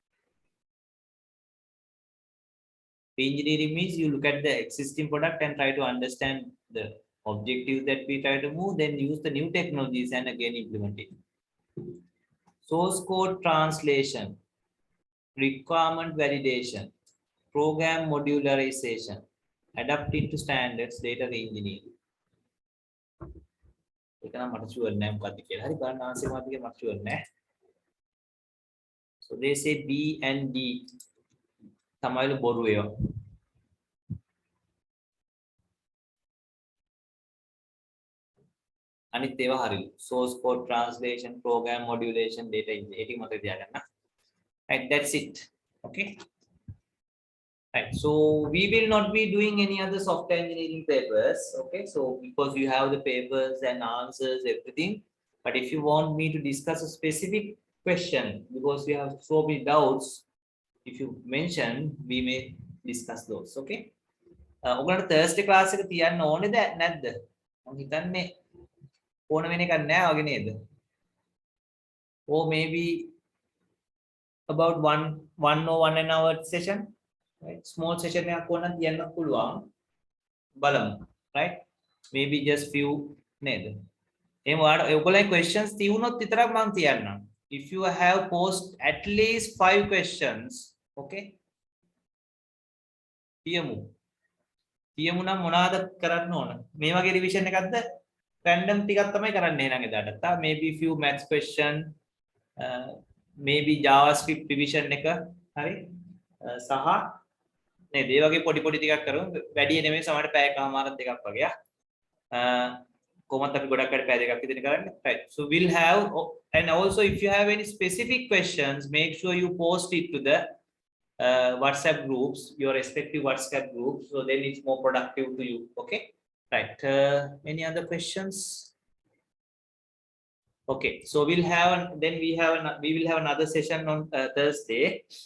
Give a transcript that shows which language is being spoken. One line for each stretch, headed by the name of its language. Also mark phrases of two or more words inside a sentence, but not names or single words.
English: Re-engineering means you look at the existing product and try to understand the objectives that we try to move, then use the new technologies and again implement it. Source code translation, requirement validation, program modularization, adapting to standards, data re-engineering.
Sinhala: ඒක නම් මට ෂුවර් නෑ මොකක්ද කියලා. හරි බලන්න ආන්සර් මොකක්ද කියලා මට ෂුවර් නෑ.
English: So they say B and D
Sinhala: තමයිලු බොරු ඒවා. අනිත් ඒවා හරිලු.
English: Source code translation, program modulation, data engineering.
Sinhala: ඒක මතක තියාගන්න.
English: Right, that's it. Okay. Right, so we will not be doing any other software engineering papers. Okay, so because you have the papers and answers, everything. But if you want me to discuss a specific question, because we have so many doubts, if you mention, we may discuss those.
Sinhala: Okay. ඔයගොල්ලන්ට
English: Thursday class
Sinhala: එක තියන්න ඕනේද නැද්ද? මම හිතන්නේ ඕන වෙන එකක් නෑ වගේ නේද?
English: Or maybe about one or 1 an hour session.
Sinhala: Right,
English: small session
Sinhala: එකක් ඕනනම් තියන්න පුළුවන් බලමු.
English: Right, maybe just few
Sinhala: නේද? එහෙම ඔයගොල්ලන්ගේ questions තියුණොත් විතරක් මම තියන්නම්.
English: If you have post at least 5 questions,
Sinhala: okay, තියමු නම් මොනවාද කරන්න ඕන? මේ වගේ revision එකක්ද random ටිකක් තමයි කරන්නේ නේද එදාට.
English: Maybe few maths question, maybe JavaScript revision
Sinhala: එක හරි සහ නේද ඒ වගේ පොඩි ටිකක් කරමු. වැඩි නෙමෙයි සමහරට පැයකමාරක් දෙකක් වගේ. කොහොමද අපි ගොඩක් අය පැය දෙකක් විතර කරන්නේ.
English: Right, so we'll have, and also if you have any specific questions, make sure you post it to the WhatsApp groups, your respective WhatsApp groups, so then it's more productive to you. Okay, right, any other questions? Okay, so we will have another session on Thursday, right?